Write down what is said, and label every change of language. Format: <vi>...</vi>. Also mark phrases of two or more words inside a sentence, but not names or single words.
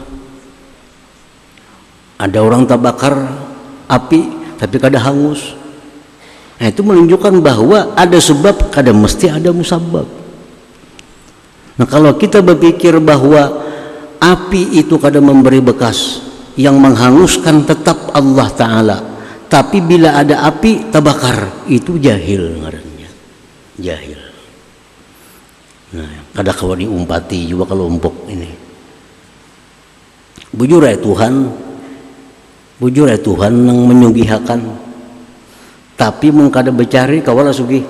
<id>Ada orang terbakar api tapi kada hangus. Nah, itu menunjukkan bahwa ada sebab, kada mesti ada musabab. Nah, kalau kita berpikir bahwa api itu kada memberi bekas, yang menghanguskan tetap Allah Ta'ala, tapi bila ada api terbakar, itu jahil ngarannya. Jahil.</id> <bjn>Nah, kada kawan diumpati juga kelompok ini. Bujur ya Tuhan yang menyugihakan, tapi mengkada becari kawala sugih.</bjn>